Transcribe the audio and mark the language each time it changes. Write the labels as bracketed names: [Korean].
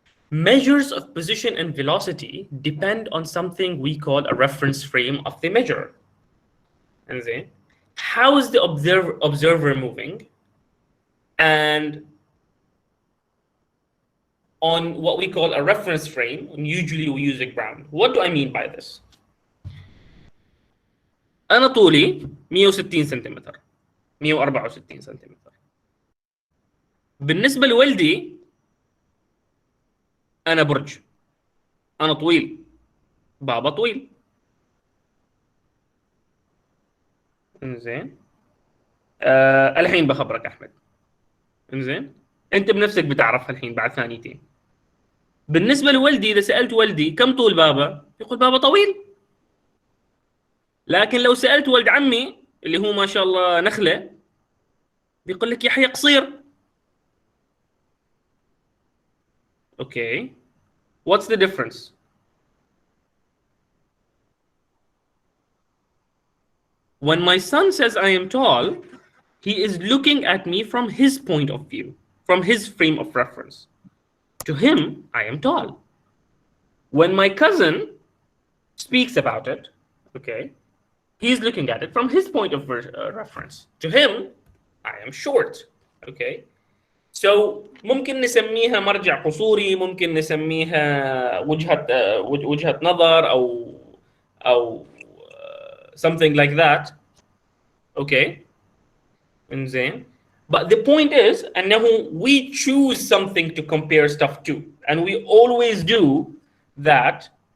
[English] Measures of position and velocity depend on something we call a reference frame of the measure. And then, how is the observer moving? And on what we call a reference frame, and usually we use a ground. What do I mean by this? [Arabic] أنا طولي 160 سنتيمتر 164 سنتيمتر. بالنسبة لوالدي أنا برج، أنا طويل، بابا طويل. انزين الحين بخبرك احمد. انزين انت بنفسك بتعرفها الحين بعد ثانيتين. بالنسبه لوالدي اذا سالت والدي كم طول بابا يقول بابا طويل. لكن لو سالت ولد عمي اللي هو ما شاء الله نخله بيقول لك يحيى قصير. [English] Okay what's the difference? When my son says I am tall, he is looking at me from his point of view, from his frame of reference. To him, I am tall. When my cousin speaks about it, okay, he's looking at it from his point of reference. To him, I am short. Okay, so [Arabic] ممكن نسميها مرجع قصوري، ممكن نسميها وجهة نظر أو [English] something like that. Okay, إنزين. But the point is أنه we choose something to compare stuff to, and we always do that.